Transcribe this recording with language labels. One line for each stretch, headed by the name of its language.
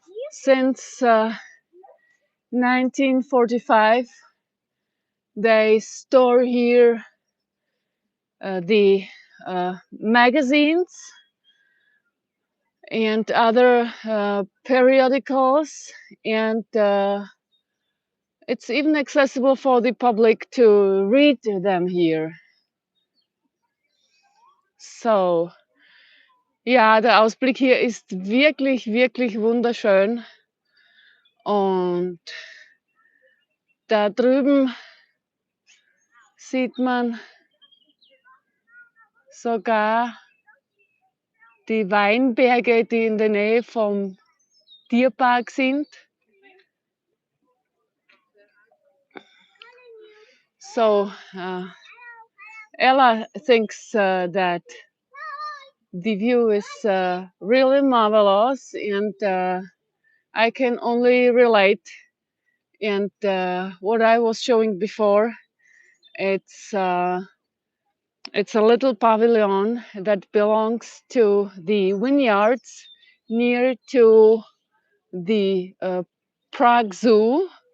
English: Since 1945 they store here the magazines and other periodicals and It's even accessible for the public to read them here.
German: So, ja, der Ausblick hier ist wirklich, wirklich wunderschön. Und da drüben sieht man sogar die Weinberge, die in der Nähe vom Tierpark sind.
English: So Ella thinks that the view is really marvelous, and I can only relate. And what I was showing before, it's a little pavilion that belongs to the vineyards near to the Prague Zoo.